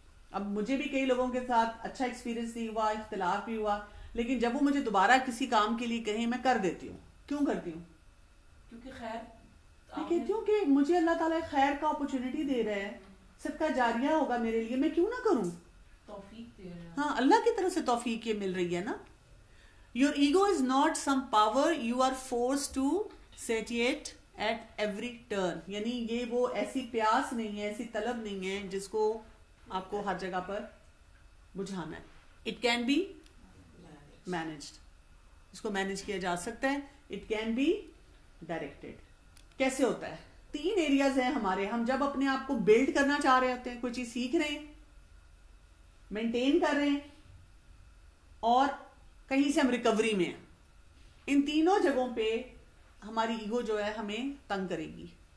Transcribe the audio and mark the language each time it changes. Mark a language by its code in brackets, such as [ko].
[ur] اب مجھے بھی کئی لوگوں کے ساتھ اچھا ایکسپیرینس نہیں ہوا, اختلاف بھی ہوا, لیکن جب وہ مجھے دوبارہ کسی کام کے لیے کہیں, میں کر دیتی ہوں. کیوں کرتی ہوں؟ کیونکہ خیر میں کہتی ہوں کہ مجھے اللہ تعالیٰ خیر کا اپرچونٹی دے رہا ہے, صدقہ جاریہ ہوگا میرے لیے, میں کیوں نہ کروں. توفیق دے رہے ہیں. ہاں, اللہ کی طرف سے توفیق یہ مل رہی ہے نا. [en] Your ego is not some power you are forced to satiate at every turn. [ur] یعنی یہ وہ ایسی پیاس نہیں ہے, ایسی طلب نہیں ہے جس کو آپ کو ہر جگہ پر بجھانا ہے. [en] It can be managed. [ur] اس کو مینج کیا جا سکتا ہے. [en] It can be directed. [ur] کیسے ہوتا ہے؟ 3 ایریاز ہیں ہمارے. ہم جب اپنے آپ کو بلڈ کرنا چاہ رہے ہوتے ہیں, کوئی چیز سیکھ رہے ہیں, مینٹین کر رہے ہیں, اور کہیں سے ہم ریکوری میں ہیں, ان تینوں جگہوں پہ ہماری ایگو جو ہے ہمیں تنگ کرے گی.